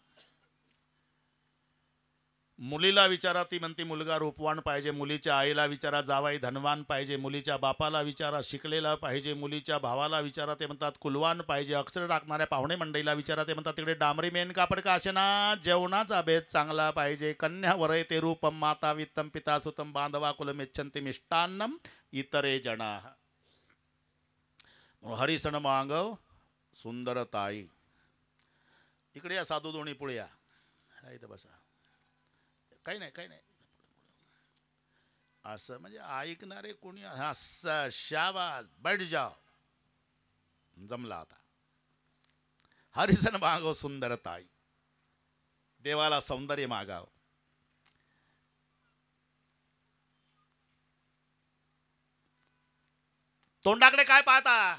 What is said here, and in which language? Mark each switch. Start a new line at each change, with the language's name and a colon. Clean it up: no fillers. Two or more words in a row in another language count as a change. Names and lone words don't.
Marathi: मुलीला विचारा, ती म्हणते मुलगा रूपवान पाहिजे. मुलीच्या आईला विचारा, जावाई धनवान पाहिजे. मुलीच्या बापाला विचारा, शिकलेला पाहिजे. मुलीच्या भावाला विचारा, ते म्हणतात कुलवान पाहिजे. अक्षर टाकणाऱ्या पाहुणे मंडळीला विचारा, ते म्हणतात तिकडे डांबरी मेन कापड का असे ना, जेवणाचा भेद चांगला पाहिजे.
Sanskrit: कन्यावर ते रूपम माता वित्तम पिता सुतम बांधवा कुलमिच्छन्ति मिष्टान्नम इतरे जना.
Marathi: हरिसन मागव सुंदरताई. इकडे या साधू दोन्ही, पुढे या. इथं बसा. काही नाही, काही नाही. असं म्हणजे ऐकणारे कोणी? असं शाबास,
Hindi: बैठ जाओ.
Marathi: जमला आता. हरिसन मागव सुंदरताई. देवाला सौंदर्य मागाव. तोंडाकडे काय पाहता?